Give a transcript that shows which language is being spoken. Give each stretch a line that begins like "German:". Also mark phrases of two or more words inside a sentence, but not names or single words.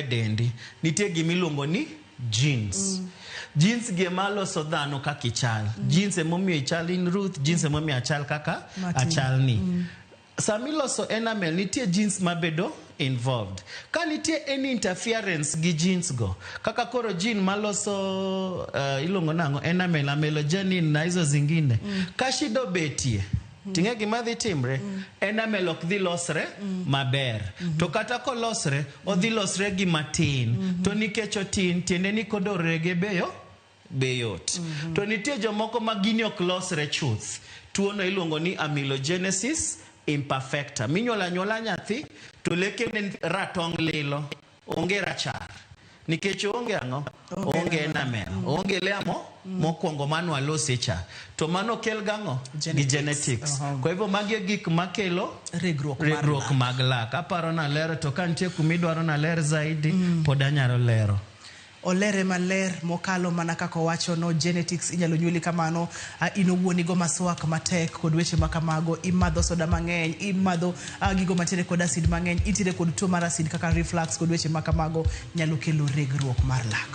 Luo (Kenya and Tanzania): dendi nitie gimiluongo ni genes genes gi maloso dhano kaka ichal genes emomiyo ichal in Ruth genes emomiyo achal kaka achal ni samiloso enamel nitie genes mabedo involved ka nitie any interference gi genes go kaka koro gene maloso ilongo nango enamel amelogenin
Swahili: na hizo zingine
Luo (Kenya and Tanzania): ka shido betie tinge gima dhi timre enamel ok dhi losre maber to kata kolosre odhi losre gi matin to nikech otin tiende ni kodo rege beyot to nitie jomoko ma gini ok losre chuth tuo no iluongo ni amelogenesis imperfecta. Minyola nyola nyathi to leke ne ratong lilo onge rachar. Nikech onge ango, onge enamel, onge leamo mokwongo mano alosecha. To mano kel gango gi genetics.
Swahili: Kwa hivyo
Luo (Kenya and Tanzania): magi gik makelo regruok mag lak. Aparo na lero to kantie kumidwaro na ler zaidi poda nyalo lero. Olere maler mokalo mana kako wacho no genetics inyalo nyuoli kamano ino wuonigo maswak matek kod weche makamago imadho soda mang'eny imadho gigo matire kod acid mang'eny itire kod tuo mar acid kaka reflux kod weche makamago nyalo kelo regruok mar lak.